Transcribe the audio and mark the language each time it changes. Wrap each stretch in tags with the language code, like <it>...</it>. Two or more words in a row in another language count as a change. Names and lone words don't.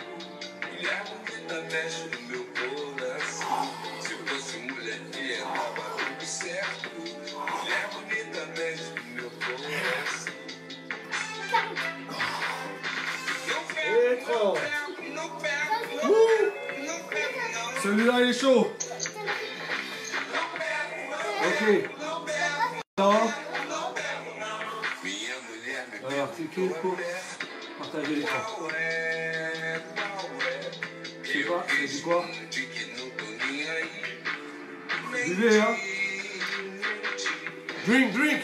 <pt>Mulher bonita mexe no meu coração. Se fosse mulher feia, tava tudo certo. Mulher bonita mexe no meu coração. Não pego, não.</pt> <fr>Celui-là il est chaud. Ok. Non. Alors, cliquez pour partager l'écran. Je sais pas, c'est du quoi? Buvez, hein? Drink.</fr>